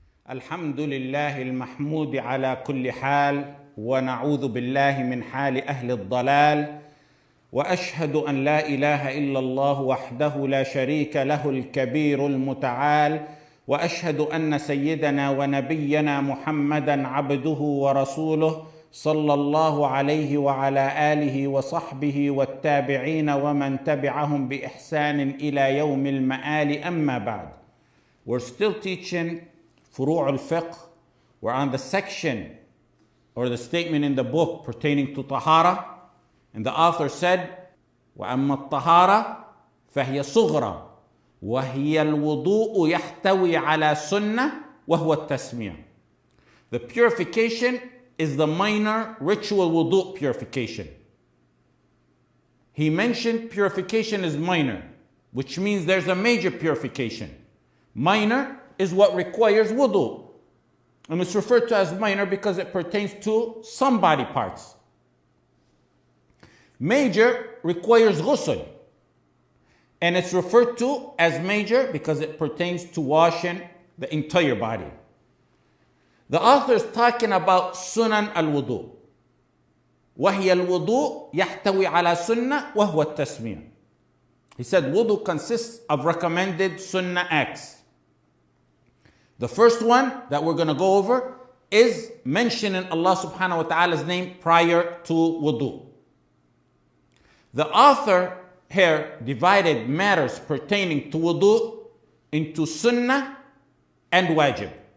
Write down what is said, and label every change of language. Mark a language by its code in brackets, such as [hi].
[ar] الحمد لله المحمود على كل حال، ونعوذ بالله من حال أهل الضلال، وأشهد أن لا إله إلا الله وحده لا شريك له الكبير المتعال، وأشهد أن سيدنا ونبينا محمدًا عبده ورسوله صلى الله عليه وعلى آله وصحبه والتابعين ومن تبعهم بإحسان إلى يوم المآل. أما بعد. [en] We're still teaching فروع الفقه. We're on the section or the statement in the book pertaining to طهارة, and the author said [ar] وأما الطهارة فهي صغرى وهي الوضوء يحتوي على سنة وهو التسمية. [en] The purification is the minor ritual wudu purification. He mentioned purification is minor, which means there's a major purification. Minor is what requires wudu, and it's referred to as minor because it pertains to some body parts. Major requires ghusl, and it's referred to as major because it pertains to washing the entire body. The author is talking about sunan al-wudu. [ar] وهي الوضوء يحتوي على سنة وهو التسمية. [en] He said wudu consists of recommended sunnah acts. The first one that we're going to go over is mentioning Allah subhanahu wa ta'ala's name prior to wudu. The author here divided matters pertaining to wudu into sunnah and wajib.